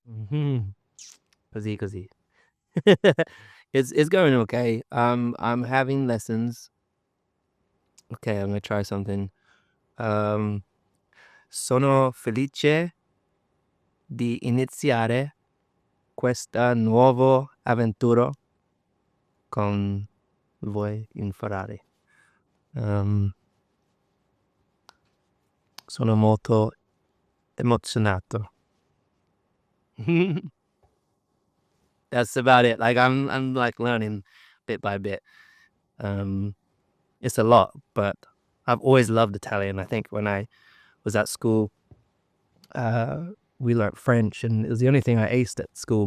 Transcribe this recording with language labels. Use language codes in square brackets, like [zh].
[en] Hmm. [it] Così così. [en] It's going okay. I'm having lessons. Okay, I'm gonna try something. [it] Um, Sono felice di iniziare questa nuovo avventura con voi in Ferrari. Um, Sono molto emozionato. [en] That's about it. Like I'm like learning bit by bit. Um, it's a lot, but I've always loved Italian. I think when I was at school, uh, we learned French, and it was the only thing I aced at school.